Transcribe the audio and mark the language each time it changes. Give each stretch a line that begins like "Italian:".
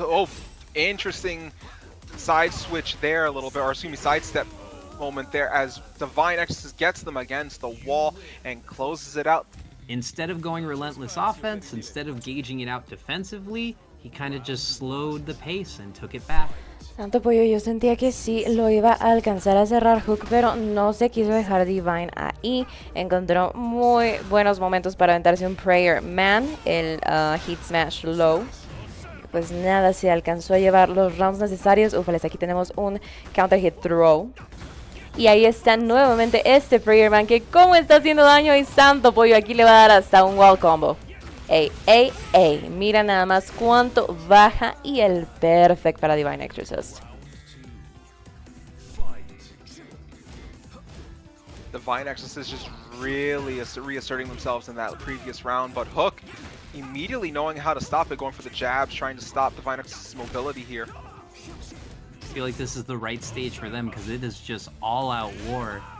English: Oh, interesting side switch there a little bit, or excuse me, sidestep moment there as Divine Exorcist gets them against the wall and closes it out. Instead of going relentless offense, instead of gauging it out defensively, he kind of just slowed the pace and took it back.
Spanish: Santo pollo, yo sentía que sí lo iba a alcanzar a cerrar Hook, pero no se quiso dejar Divine ahí. Encontró muy buenos momentos para aventarse un Prayer Man, el Hit Smash Low. Pues nada, se alcanzó a llevar los rounds necesarios. Ufales, aquí tenemos un Counter Hit Throw. Y ahí está nuevamente este Prayer Man que como está haciendo daño, y santo pollo, aquí le va a dar hasta un wall combo. Ey, ey, ey, mira nada más cuánto baja, y el perfect para Divine Exorcist.
English: Divine Exorcist just really reasserting themselves in that previous round, but Hook immediately knowing how to stop it, going for the jabs, trying to stop Divine Exorcist's mobility here. I feel like this is the right stage for them because it is just all-out war.